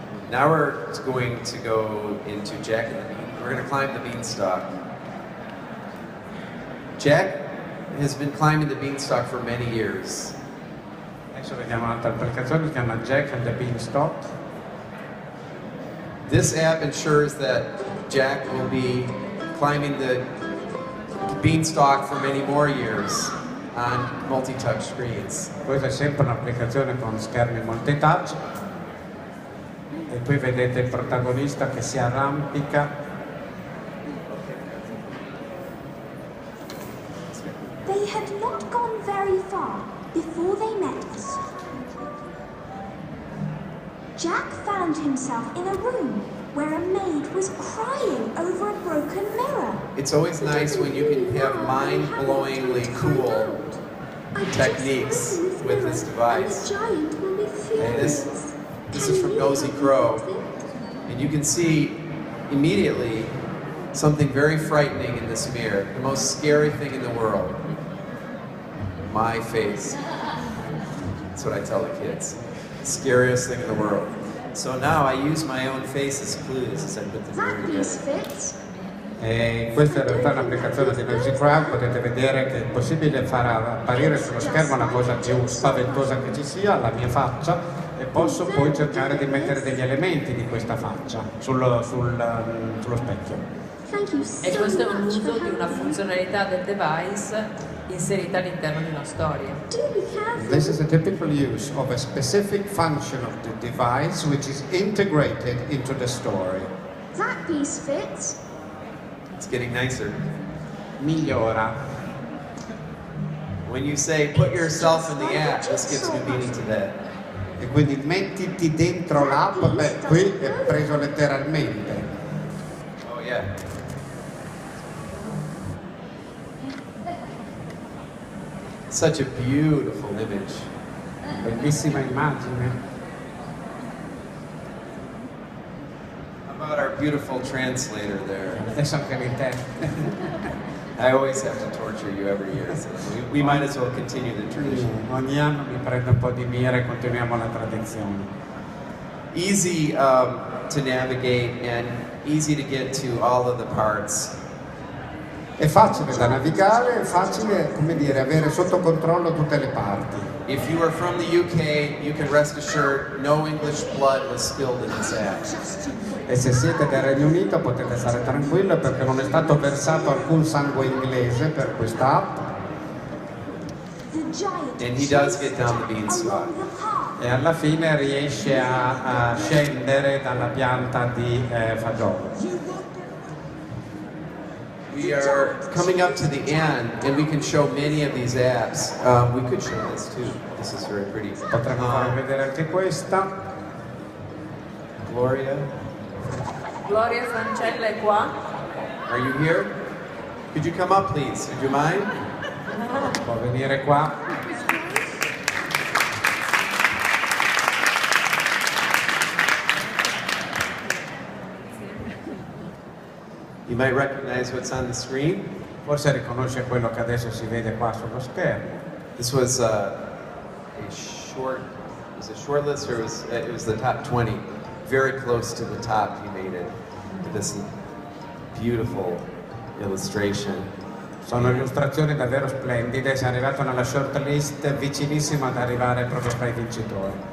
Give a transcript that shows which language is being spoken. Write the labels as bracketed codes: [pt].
[en] Now we're going to go into Jack and the Bean. We're going to climb the beanstalk. Jack has been climbing the beanstalk for many years. [it] Adesso vediamo un'altra applicazione, si chiama Jack and the Beanstalk. [en] This app ensures that Jack will be climbing the beanstalk for many more years on multi-touch screens. [it] Questa è sempre un'applicazione con schermi multitouch. E qui vedete il protagonista che si arrampica. [en] They had not gone very far before they met us. Jack found himself in a room where a maid was crying over a broken mirror. It's always nice when you can have mind-blowingly cool techniques with this device. And this is from Nosy Crow. And you can see immediately something very frightening in this mirror. The most scary thing in the world. My face. That's what I tell the kids. Scariest thing in the world. So now I use my own face as clues as I put the mirror together. [it] E questa in realtà è un'applicazione di Nosy Crow, potete vedere che è possibile far apparire sullo schermo la cosa più spaventosa che ci sia, la mia faccia, e posso poi cercare di mettere degli elementi di questa faccia sullo specchio. E questo è un uso di una funzionalità del device inserita all'interno di una storia. [en] This is a typical use of a specific function of the device which is integrated into the story. That piece fits. It's getting nicer. [it] Migliora. [en] When you say put yourself in the app, this gives new meaning to that. [it] E quindi mettiti dentro l'app, beh, qui è preso letteralmente. [en] Oh yeah. Such a beautiful image. [it] Bellissima immagine. [en] How about our beautiful translator there? [it] Adesso anche l'intento. [en] I always have to torture you every year, so we might as well continue the tradition. [it] Ogni anno mi prendo un po' di mira e continuiamo la tradizione. [en] Easy to navigate and easy to get to all of the parts. [it] È facile da navigare, è facile, come dire, avere sotto controllo tutte le parti. [en] If you are from the UK, you can rest assured no English blood was spilled in this app. [it] E se siete del Regno Unito potete stare tranquilli perché non è stato versato alcun sangue inglese per questa app. [en] And he does get down the beanstalk. [it] E alla fine riesce a scendere dalla pianta di fagiolo. [en] We are coming up to the end, and we can show many of these apps. We could show this too. This is very pretty. [it] Potremmo farvi vedere anche questa. Gloria, Gloria Francella è qua. [en] are you here? Could you come up, please? Would you mind? [it] Può venire qua. [en] You might recognize what's on the screen. [it] Forse riconosce quello che adesso si vede qua sullo schermo. [en] This was a short. Was it a short list, or it was the top 20? Very close to the top. He made it with this beautiful illustration. [it] Sono illustrazioni davvero splendide, si è arrivato nella shortlist vicinissimo ad arrivare proprio fra i vincitori.